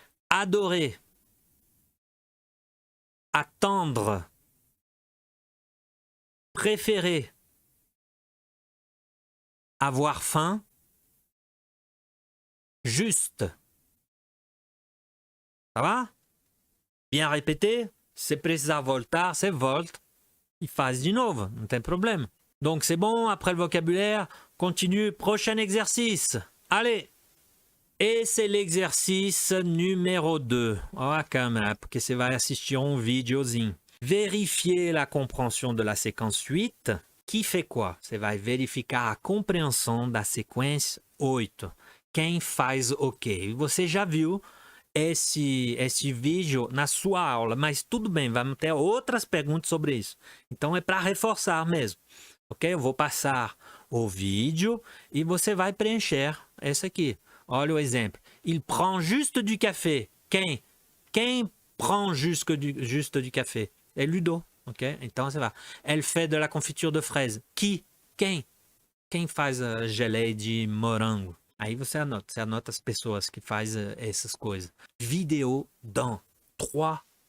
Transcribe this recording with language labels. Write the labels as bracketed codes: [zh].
[fr] Adorer, attendre, préférer, avoir faim, juste. Ça va? Bien répété, [pt] se precisar voltar, você volta e faz de novo, não tem problème. [fr] Donc c'est bon, après le vocabulaire, continue, prochain exercice. Allez! Et c'est l'exercice numéro 2. [pt] Olha a câmera, porque você vai assistir um videozinho. [fr] Vérifier la compréhension de la séquence 8. Qui fait quoi? [pt] Você vai verificar a compreensão da sequência 8. Quem faz o quê? Você já viu esse vídeo na sua aula, mas tudo bem, vamos ter outras perguntas sobre isso. Então é para reforçar mesmo. Ok? Eu vou passar o vídeo e você vai preencher esse aqui. Olha o exemplo. [fr] Il prend juste du café. [pt] Quem prend juste du café? É Ludo. Ok? Então você vai. [fr] Elle fait de la confiture de fraise. [pt] Quem faz a geleia de morango? Aí você anota as pessoas que fazem essas coisas. [fr] Vidéo dans 3